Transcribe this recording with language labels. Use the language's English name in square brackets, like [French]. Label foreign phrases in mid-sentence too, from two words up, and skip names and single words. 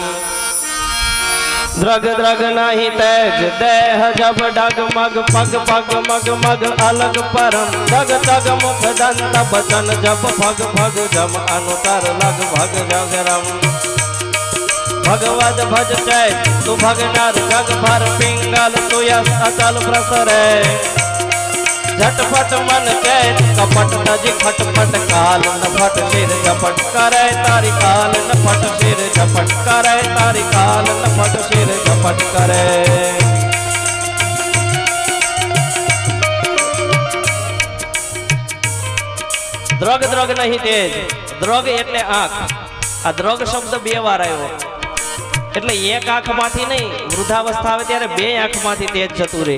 [Marwari] द्रग द्रग नहीं तेज देह जब डग मग पग पग मग मग अलग परम जग जग मुख दंत बचन जब फग फग जम अनुचर लग भग जगरम. भगवद भज चैत तु भगनर जग भर पिंगल सुयस अचल प्रसरे झटपट मन चैत कपट तज खटपट काल नफट सिर झपट करे तारी काल नफट सिर झपट करे तारी काल नफट सिर झपट करे. द्रग द्रग नहीं तेज. [Gujarati] દ્રગ એટલે આંખ. આ દ્રગ શબ્દ બે વાર આવ્યો એટલે એક આંખમાંથી નહીં, વૃદ્ધાવસ્થા આવે ત્યારે બે આંખમાંથી તેજ જતું રહે.